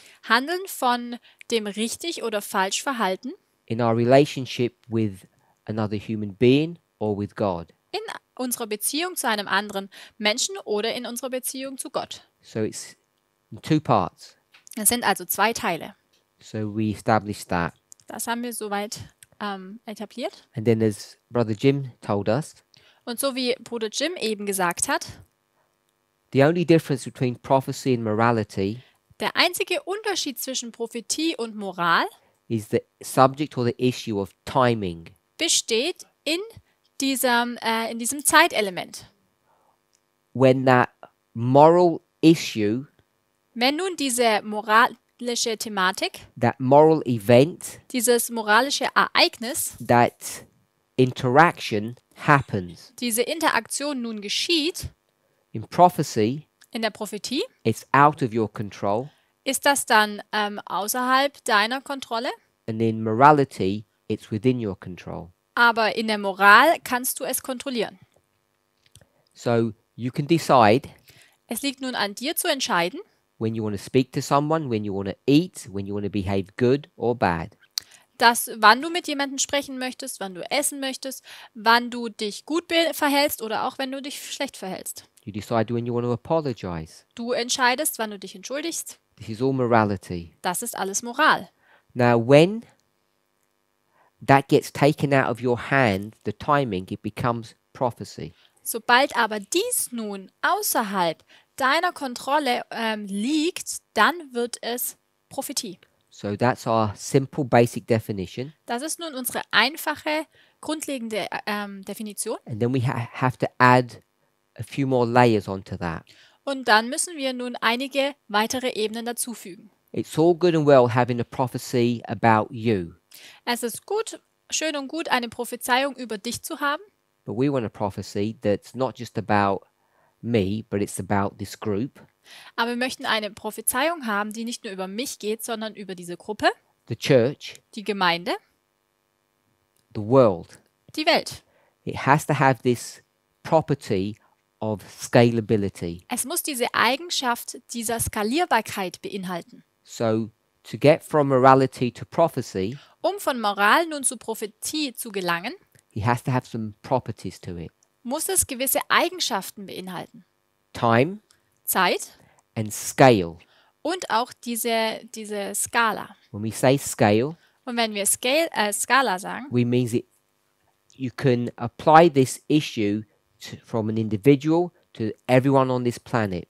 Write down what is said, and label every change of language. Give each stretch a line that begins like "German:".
German: handeln von dem richtig oder falsch Verhalten
English: in our relationship with another human being or with God.
German: in unserer Beziehung zu einem anderen Menschen oder in unserer Beziehung zu Gott.
English: So it's in 2 parts.
German: Es sind also 2 Teile.
English: So we established that.
German: Das haben wir soweit etabliert.
English: And then as Brother Jim told us,
German: Und so wie Bruder Jim eben gesagt hat,
English: the only difference between prophecy and morality
German: der einzige Unterschied zwischen Prophetie und Moral
English: is the subject or the issue of timing.
German: besteht in diesem Zeitelement.
English: When that moral issue,
German: Wenn nun diese moralische Thematik,
English: that moral event,
German: dieses moralische Ereignis,
English: that interaction happens.
German: diese Interaktion nun geschieht
English: In prophecy,
German: in der Prophetie,
English: it's out of your control,
German: ist das dann außerhalb deiner Kontrolle,
English: and in morality, it's within your control.
German: aber in der Moral kannst du es kontrollieren.
English: So you can decide
German: Es liegt nun an dir zu entscheiden,
English: when you want to speak to someone, when you want to eat, when you want to behave good or bad.
German: dass wann du mit jemandem sprechen möchtest, wann du essen möchtest, wann du dich gut verhältst oder auch wenn du dich schlecht verhältst.
English: You decide when you want to apologize.
German: Du entscheidest, wann du dich entschuldigst.
English: This is all morality.
German: Das ist alles Moral.
English: Now, when that gets taken out of your hand, the timing, it becomes prophecy.
German: Sobald aber dies nun außerhalb deiner Kontrolle liegt, dann wird es Prophetie.
English: So that's our simple basic definition.
German: Das ist nun unsere einfache, grundlegende Definition.
English: And then we have to add a few more layers onto that.
German: Und dann müssen wir nun einige weitere Ebenen dazufügen.
English: It's all good and well having a prophecy about you,
German: Es ist gut, schön und gut, eine Prophezeiung über dich zu haben.
English: but we want a prophecy that's not just about me, but it's about this group.
German: Aber wir möchten eine Prophezeiung haben, die nicht nur über mich geht, sondern über diese Gruppe,
English: the church,
German: die Gemeinde,
English: the world.
German: die Welt.
English: It has to have this property of scalability.
German: Es muss diese Eigenschaft dieser Skalierbarkeit beinhalten.
English: So to get from morality to prophecy,
German: Um von Moral nun zu Prophetie zu gelangen,
English: he has to have some properties to it.
German: muss es gewisse Eigenschaften beinhalten.
English: Time
German: Zeit
English: and scale.
German: und auch diese Skala.
English: When we say scale,
German: Und wenn wir Skala sagen,
English: we means it you can apply this issue from an individual to everyone on this planet.